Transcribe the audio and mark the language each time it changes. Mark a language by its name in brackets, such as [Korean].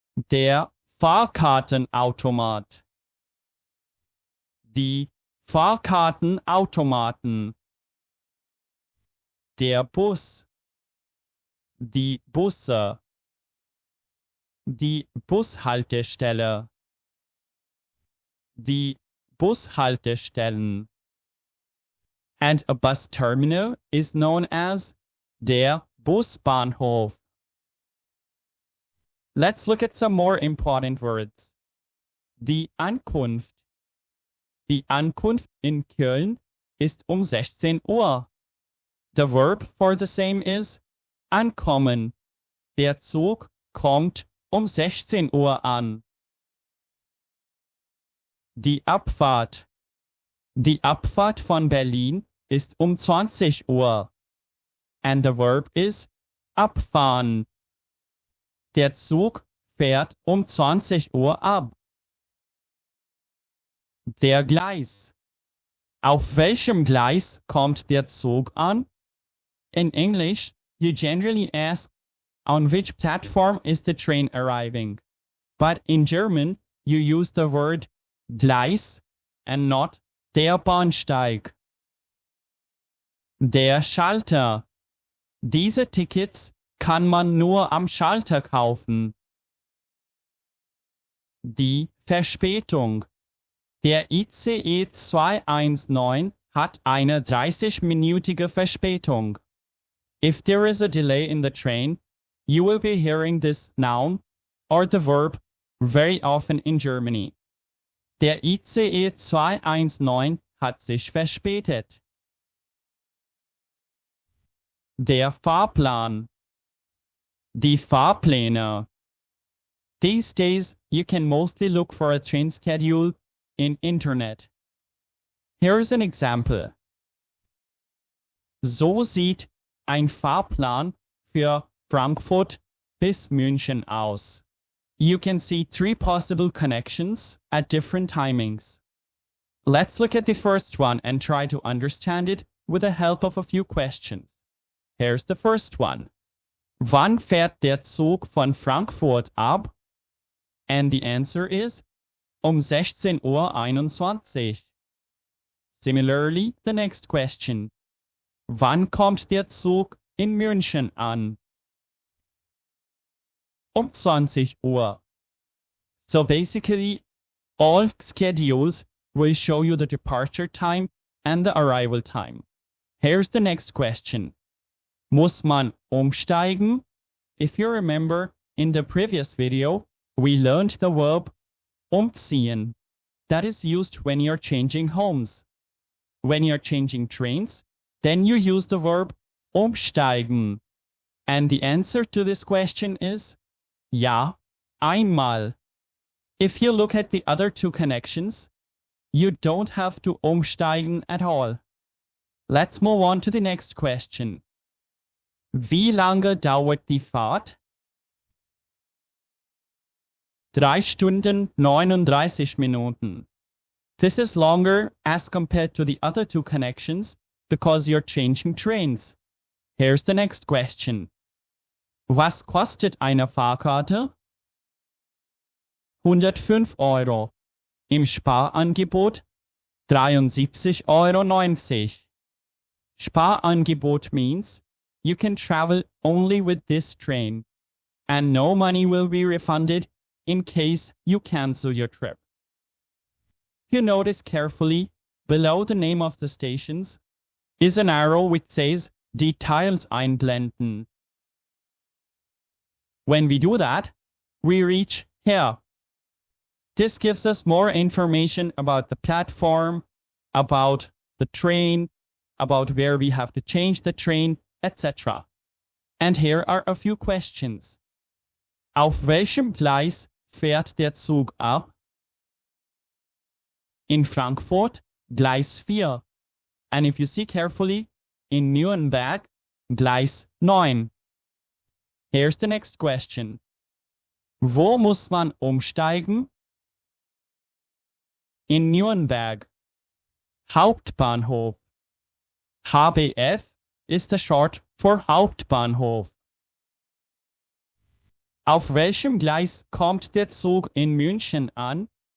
[German] der Fahrkartenautomat, die Fahrkartenautomaten, der Bus, die Busse, die Bushaltestelle, die Bushaltestellen. [English] And a bus terminal is known as der Busbahnhof. Let's look at some more important words. [German] Die Ankunft. Die Ankunft in Köln ist 16 Uhr. [English] The verb for the same is ankommen. [German] Der Zug kommt 16 Uhr an. Die Abfahrt. Die Abfahrt von Berlin ist 20 Uhr. [English] And the verb is [German] abfahren. Der Zug fährt 20 Uhr ab. Der Gleis. Auf welchem Gleis kommt der Zug an? [English] In English, you generally ask, on which platform is the train arriving? But in German, you use the word Gleis and not der Bahnsteig. [German] Der Schalter. Diese Tickets kann man nur am Schalter kaufen. Die Verspätung. Der ICE 219 hat eine 30-minütige Verspätung. [English] If there is a delay in the train, you will be hearing this noun or the verb very often in Germany. [German] Der ICE 219 hat sich verspätet. Der Fahrplan. Die Fahrpläne. [English] These days, you can mostly look for a train schedule in internet. Here's an example. [German] So sieht ein Fahrplan für Frankfurt bis München aus. [English] You can see 3 possible connections at different timings. Let's look at the first one and try to understand it with the help of a few questions. Here's the first one. [German] Wann fährt der Zug von Frankfurt ab? [English] And the answer is 16:21 Uhr. Similarly, the next question. [German] Wann kommt der Zug in München an? 20 Uhr. [English] So basically, all schedules will show you the departure time and the arrival time. Here's the next question. [German] Muss man umsteigen? [English] If you remember, in the previous video, we learned the verb umziehen. That is used when you're changing homes. When you're changing trains, then you use the verb umsteigen. And the answer to this question is [German] ja, einmal. [English] If you look at the other 2 connections, you don't have to umsteigen at all. Let's move on to the next question. [German] Wie lange dauert die Fahrt? 3 Stunden 39 Minuten. [English] This is longer as compared to the other two connections because you're changing trains. Here's the next question. [German] Was kostet eine Fahrkarte? 105 Euro. Im Sparangebot 73,90 Euro. [English] Sparangebot means you can travel only with this train and no money will be refunded in case you cancel your trip. If you notice carefully, below the name of the stations is an arrow which says Details einblenden. When we do that, we reach here. This gives us more information about the platform, about the train, about where we have to change the train, etc. And here are a few questions. [German] Auf welchem Gleis fährt der Zug ab? [English] In Frankfurt, Gleis 4. And if you see carefully, in Nürnberg, Gleis 9. Here's the next question. [German] Wo muss man umsteigen? In Nürnberg. Hauptbahnhof. [English] HBF is the short for Hauptbahnhof. [German] Auf welchem Gleis kommt der Zug in München an?